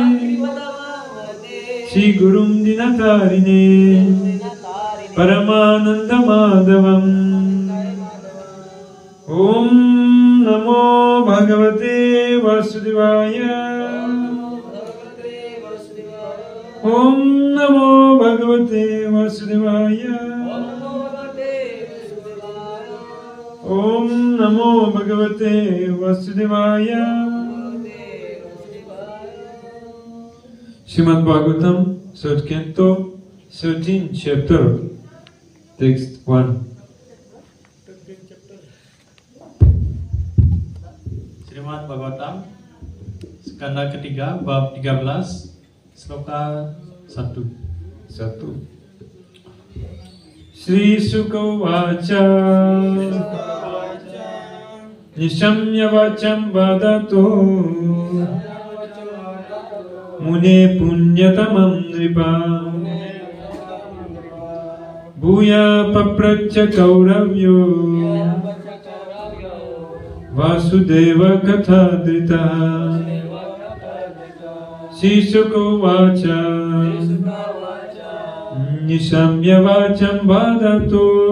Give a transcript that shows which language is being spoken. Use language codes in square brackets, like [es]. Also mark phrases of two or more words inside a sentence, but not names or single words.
[sa] Shri Gurum Dinatarine Paramananda Madhavam Om Namo Bhagavate Vasudevaya Om Namo Bhagavate Vasudevaya Om Namo Bhagavate Vasudevaya. [en] Srimad Bhagavatam, 3rd Canto, 13th chapter, text 1. [id] Srimad Bhagavatam, skanda ketiga, bab 13, sloka 1. [sa] Shri Shuka Vacha Nishamya Vacham Vadato Mune Punyatamam Nripa Bhuya Papracha Kauravyo Vasudeva Kathadrita Shri Shuka Vacha Nishamya Vacham Vadato